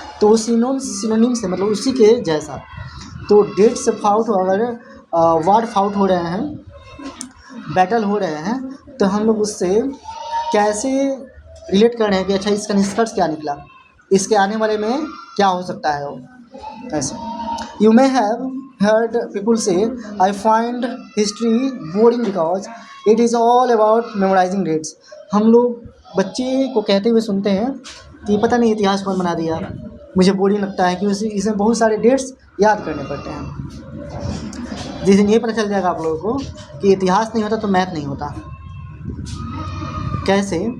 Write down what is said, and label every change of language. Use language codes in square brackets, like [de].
[hi] तो वो सिनोनिम्स है, मतलब उसी के जैसा। तो डेट से फाउट अगर वार फाउट हो रहे हैं, बैटल हो रहे हैं, तो हम लोग उससे कैसे रिलेट कर रहे हैं कि अच्छा इसका निष्कर्ष क्या निकला, इसके आने वाले में क्या हो सकता है वो ऐसे। [en] You may have heard people say I find history boring because it is all about memorizing dates। [hi] हम लोग बच्चे को कहते हुए सुनते हैं कि पता नहीं इतिहास कौन बना दिया, मुझे बोरिंग लगता है कि इसमें बहुत सारे डेट्स याद करने पड़ते हैं। जिस दिन ये पता चल जाएगा आप लोगों को कि इतिहास नहीं होता तो मैथ नहीं होता। कैसे